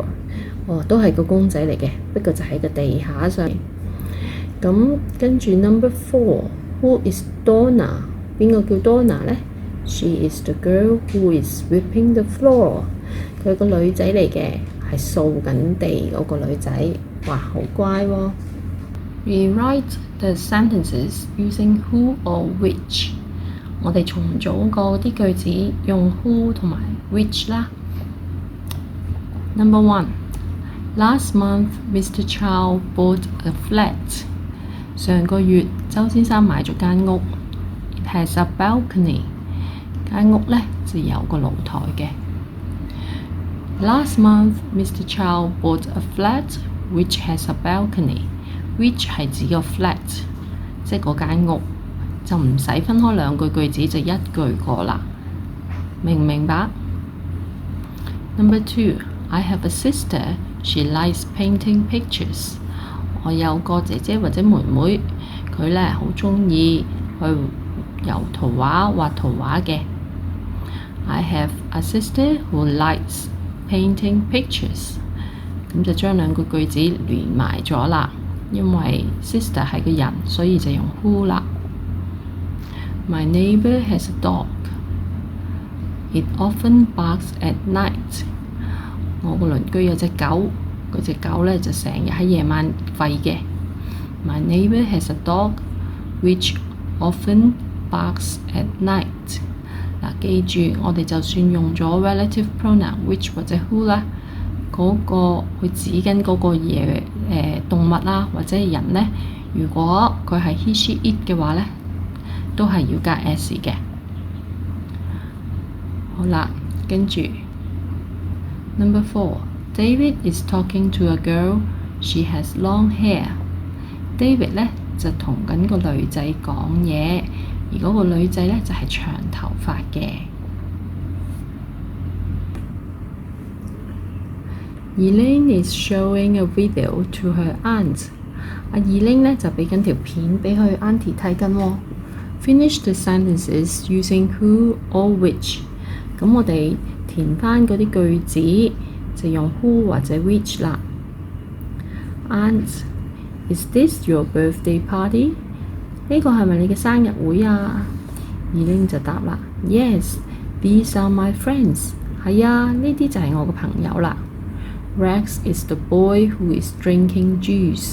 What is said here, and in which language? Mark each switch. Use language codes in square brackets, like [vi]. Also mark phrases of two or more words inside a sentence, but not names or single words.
[yue] 哦，都係個公仔嚟嘅，不過就喺個地下上。咁跟住 [en] Number 4，Who is Donna？ [yue] 邊個叫 Donna 咧 [en] ？She is the girl who is sweeping the floor。 [yue] 佢係個女仔嚟嘅，係掃緊地嗰個女仔。哇，好乖喎 [en] ！Rewrite the sentences using who or which。 [yue] 我哋重組過啲句子，用 who 同埋 which 啦。 [en] Number 1， Last month Mr. Chow bought a flat。 [yue] 上個月周先生買咗間屋。 [en] It has a balcony。 [yue] 間屋咧就有個露台嘅。 [en] Last month Mr. Chow bought a flat which has a balcony。 [yue] which 係指個 flat， 即係嗰間屋，就唔使分開兩句句子，就一句過啦。明唔明白？ [en] Number 2 I have a sister, she likes painting pictures. [yue] 我有個姐姐或者妹妹，佢呢好鍾意去油圖畫畫圖畫嘅。 [en] I have a sister who likes painting pictures. [yue] 咁就將兩個句子連埋咗啦，因為 sister 係個人，所以就用 who 啦。 [en] My neighbor has a dog. It often barks at night. [yue] 我個鄰居有隻狗，嗰隻狗呢就成日喺夜晚吠嘅。 [en] My neighbor has a dog which often barks at night. [yue] 嗱，記住我哋就算用咗 [en] relative pronoun which [yue] 或者 who 啦，嗰個去指緊嗰個嘢動物啦或者人呢，如果佢係 [en] he she it [yue] 嘅話呢，都係要加 s 嘅。好啦，跟住 [en] Number 4 David is talking to a girl. She has long hair. [yue] David 呢就同緊個女仔講嘢，而嗰個女仔呢就係長頭髮嘅。 [en] Elaine is showing a video to her aunt. [yue] 阿 Elaine 呢就畀緊條片畀佢 auntie 睇緊喎。 [en] Finish the sentences using who or which. [yue] 咁我哋填返嗰啲句子就用 who 或者 which 啦。 [en] Aunt, is this your birthday party? [yue] 呢個係咪你嘅生日會啊？ [en] Elaine [yue] 就答啦 [en] Yes, these are my friends. [yue] 係啊，呢啲就係我嘅朋友啦。 [en] Rex is the boy who is drinking juice.